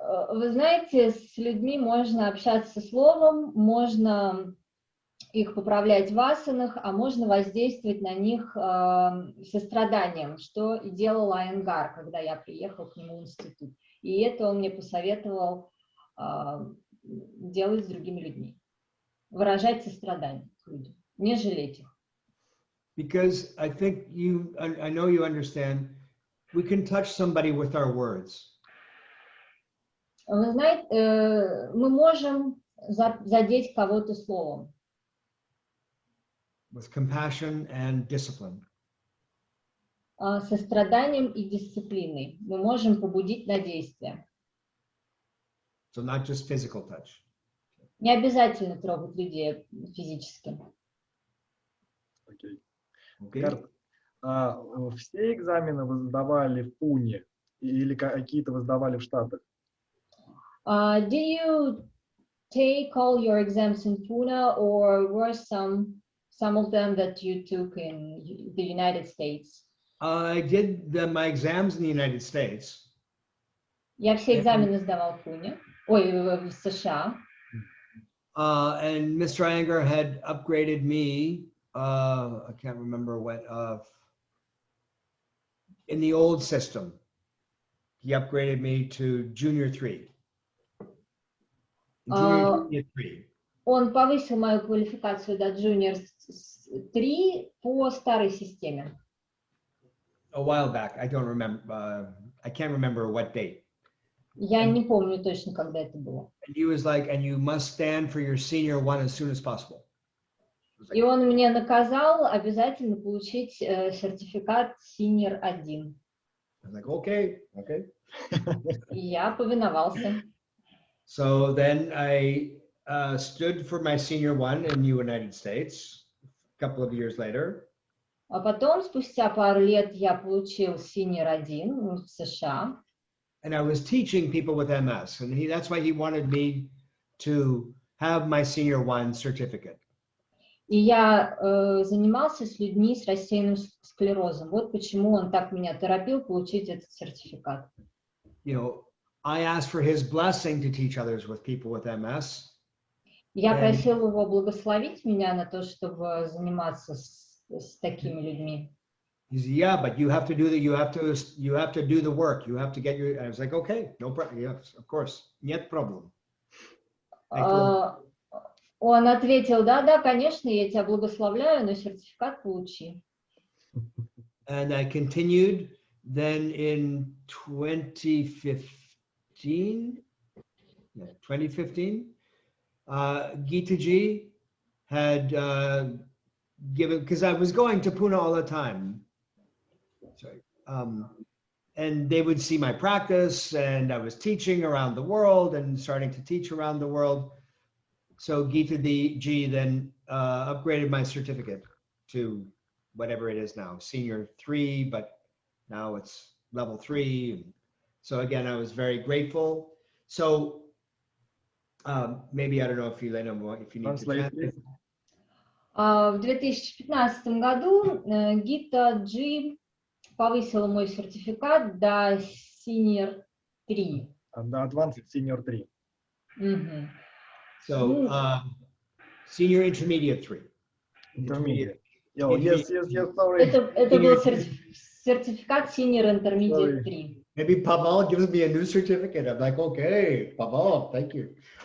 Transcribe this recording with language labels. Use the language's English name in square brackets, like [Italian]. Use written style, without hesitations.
[Russian] Вы знаете, с людьми можно общаться словом, можно их поправлять в асанах, а можно воздействовать на них состраданием, что и делал Айенгара, когда я приехал к нему в институт. И это он мне посоветовал делать с другими людьми. Выражать сострадание к людям, не жалеть их. [English] Because I think I know you understand, we can touch somebody with our words. [Russian] Вы знаете, мы можем задеть кого-то словом. [English] With compassion and discipline. [Russian] Состраданием и дисциплиной. Мы можем побудить на действие. [English] So not just physical touch. [Russian] Не обязательно трогать людей физически. Окей. [English] Okay. [Russian] Гарт, все экзамены вы сдавали в Пуне или какие-то вы сдавали в Штатах? [English] Did you take all your exams in Pune, or were some of them that you took in the United States? I did my exams in the United States. [Russian] Я все экзамены сдавал в Пуне, в США. [English] And Mr. Ayengara had upgraded me, I can't remember what, in the old system, he upgraded me to Junior 3. Junior 3. [Russian] Он повысил мою квалификацию до Junior 3 по старой системе. [English] A while back, I don't remember, I can't remember what date. [Russian] Я не помню точно, когда это было. [English] And he was like, and you must stand for your senior 1 as soon as possible. [Russian] И он мне наказал обязательно получить сертификат Senior 1. [English] I was like, okay. [Russian] И я повиновался. [English] So then I stood for my senior 1 in the United States a couple of years later. [Russian] А потом, спустя пару лет, я получил Senior 1 в США. [English] And I was teaching people with MS, and that's why he wanted me to have my senior 1 certificate. [Russian] И я занимался с людьми с рассеянным склерозом. Вот почему он так меня торопил получить этот сертификат. [English] You know, I asked for his blessing to teach others with people with MS. [Russian] Я просил его благословить меня на то, чтобы заниматься с такими людьми. [English] He said, "Yeah, but you have to do you have to do the work. You have to get your." I was like, "Okay, no problem. Yes, of course, [Russian] нет проблем." Он ответил, да, конечно, я тебя благословляю, но сертификат получи. [English] And I continued. Then in 2015, Gita Ji had given, because I was going to Pune all the time. Sorry. And they would see my practice, and I was teaching around the world and starting to teach around the world. So Gita Ji then upgraded my certificate to whatever it is now, Senior 3, but now it's level 3. So again, I was very grateful. So maybe, I don't know if Elena, if you need to translate. [Russian] В 2015 году Гита Джи повысила мой сертификат до Senior 3. [English] Advanced Senior 3. Мгм. So senior intermediate 3. Intermediate. Oh, yes, sorry. [Russian] Это был сертификат Senior [English] Sorry. Intermediate 3. Maybe Pavel gives me a new certificate. I'm like, okay, Pavel, thank you.